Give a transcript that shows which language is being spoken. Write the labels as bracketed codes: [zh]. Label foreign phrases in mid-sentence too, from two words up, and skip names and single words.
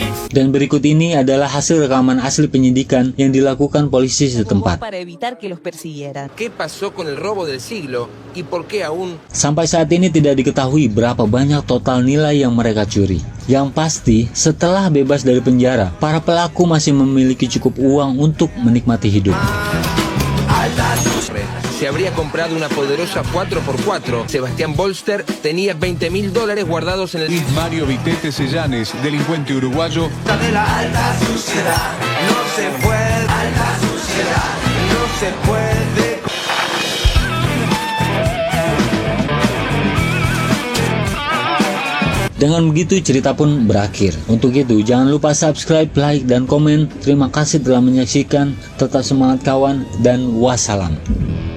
[id] Dan berikut ini adalah hasil rekaman asli penyidikan yang dilakukan polisi setempat. [es] Para evitar que los persiguieran. ¿Qué pasó con el robo del siglo y por qué aún? [id] Sampai saat ini tidak diketahui berapa banyak total nilai yang mereka curi. Yang pasti, setelah bebas dari penjara, para pelaku masih memiliki cukup uang untuk menikmati hidup. [es] Se habría comprado una poderosa 4x4. Sebastián Bolster tenía $20.000 guardados en el... Mario Vitete Sellanes, delincuente uruguayo. De la alta sociedad, no se puede, alta sociedad, no se puede. [id] Dengan begitu cerita pun berakhir. Untuk itu jangan lupa subscribe, like, dan komen. Terima kasih telah menyaksikan. Tetap semangat kawan dan wassalam.